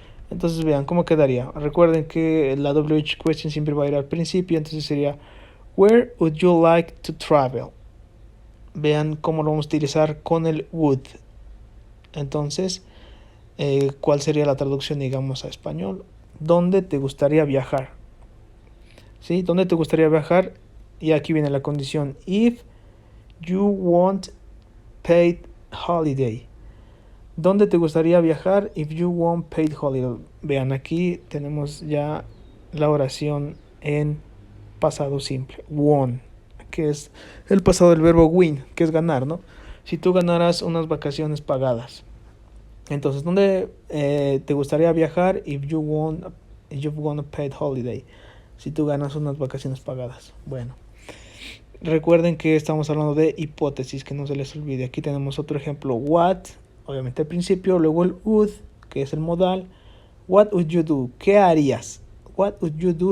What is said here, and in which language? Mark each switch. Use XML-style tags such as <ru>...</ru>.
<es>Entonces vean cómo quedaría. Recuerden que la WH question siempre va a ir al principio, entonces sería</es> <en>Where would you like to travel?</en> <es>Vean cómo lo vamos a utilizar con el would. Entonces, ¿cuál sería la traducción, digamos, a español? ¿Dónde te gustaría viajar? ¿Sí? ¿Dónde te gustaría viajar? Y aquí viene la condición.</es> <en>If you want paid holiday.</en> <es>¿Dónde te gustaría viajar?</es> <en>If you want paid holiday.</en> <es>Vean, aquí tenemos ya la oración en pasado simple. Won, que es el pasado del verbo win, que es ganar, ¿no? Si tú ganaras unas vacaciones pagadas. Entonces, ¿dónde te gustaría viajar?</es> <en>If you want a paid holiday.</en> <es>Si tú ganas unas vacaciones pagadas. Bueno. Recuerden que estamos hablando de hipótesis, que no se les olvide. Aquí tenemos otro ejemplo. What, obviamente al principio, luego el would, que es el modal.</es> <en>What would you do?</en> <es>¿Qué harías? What would you do?</es>